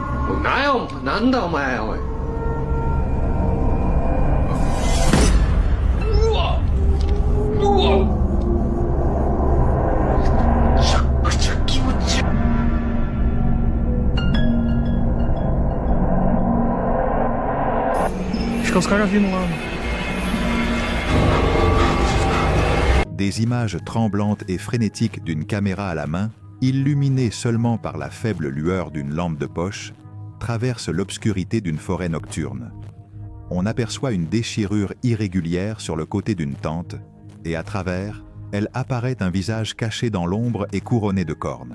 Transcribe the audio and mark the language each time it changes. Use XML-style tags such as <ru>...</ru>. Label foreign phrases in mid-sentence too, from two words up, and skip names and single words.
<ja>なんだお前おい。うわうわ。めちゃくちゃ気持ちいい。</ja> <pt>Acho que os caras vindo lá.</pt> <fr>Des images tremblantes et frénétiques d'une caméra à la main, illuminée seulement par la faible lueur d'une lampe de poche, traversent l'obscurité d'une forêt nocturne. On aperçoit une déchirure irrégulière sur le côté d'une tente, et à travers, elle apparaît un visage caché dans l'ombre et couronné de cornes.</fr>